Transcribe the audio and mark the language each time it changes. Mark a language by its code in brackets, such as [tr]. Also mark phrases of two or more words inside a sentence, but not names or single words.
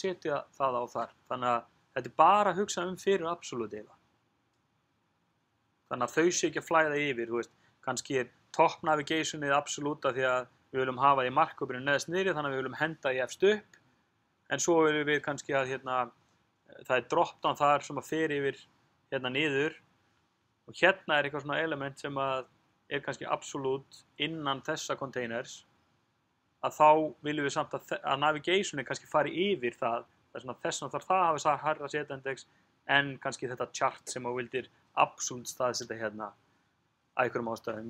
[is] setja það á þar þannig að þetta er bara að hugsa fyrir absolutt eða þannig að þau sé ekki að flæða yfir þú veist, kannski er top navigation eða absolutt af því að við viljum hafa því markupinu neðst niðri þannig að við viljum henda í efst upp en svo viljum við kannski að það er drop-down þar sem að fer yfir niður og hérna er eitthvað svona element sem að er kannski absolutt innan þessa containers að þá viljum við samt að navigationi kannski fari yfir það þess vegna þarf það að hafa hærra Z-index en kannski þetta chart sem þú vildir absolutt staðsetja að einhverjum ástæðum.